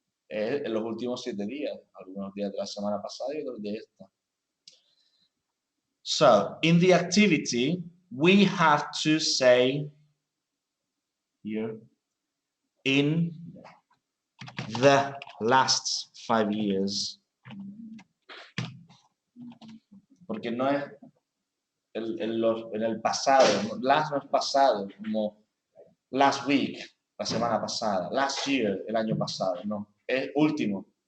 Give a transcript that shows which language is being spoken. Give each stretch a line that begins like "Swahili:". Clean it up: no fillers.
Spanish: En los últimos 7 días, algunos días de la semana pasada y otros de esta.
English: So, in the activity, we have to say here, in the last 5 years.
Spanish: Porque no es en el pasado, last no es pasado, como last week, la semana pasada, last year, el año pasado, no, es último.